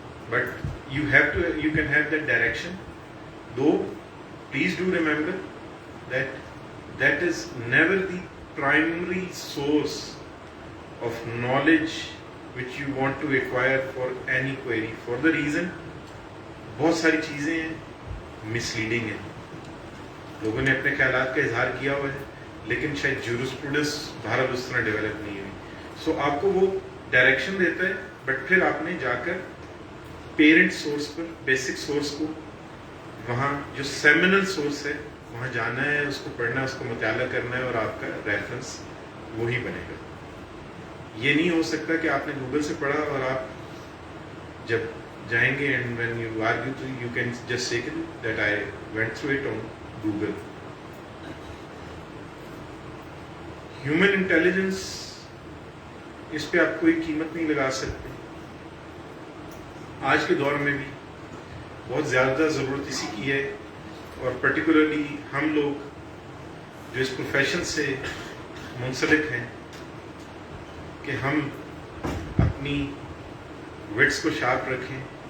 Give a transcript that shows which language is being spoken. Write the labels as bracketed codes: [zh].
[en] But you can have that direction. Though, please do remember that is never the primary source of knowledge which you want to acquire for any query. For the reason, [ur] بہت ساری چیزیں ہیں misleading ہیں. لوگوں نے اپنے خیالات کا اظہار کیا ہوا ہے, لیکن شاید جورسپروڈنس بہرحال اس طرح ڈیولپ نہیں ہوئی. سو آپ کو وہ ڈائریکشن دیتا ہے, بٹ پھر آپ نے جا کر پیرنٹ سورس پر, بیسک سورس کو, وہاں جو سیمینل سورس ہے وہاں جانا ہے, اس کو پڑھنا ہے, اس کو مطالعہ کرنا ہے, اور آپ کا ریفرنس وہی بنے گا. یہ نہیں ہو سکتا کہ آپ نے گوگل سے پڑھا اور آپ جب جائیں گے [en] and when you argue to you can just say that I went through it on Google. Human intelligence, [ur] اس پہ آپ کوئی قیمت نہیں لگا سکتے. آج کے دور میں بھی بہت زیادہ ضرورت اسی کی ہے, اور پرٹیکولرلی ہم لوگ جو اس پروفیشن سے منسلک ہیں کہ ہم اپنی وٹس کو شارپ رکھیں.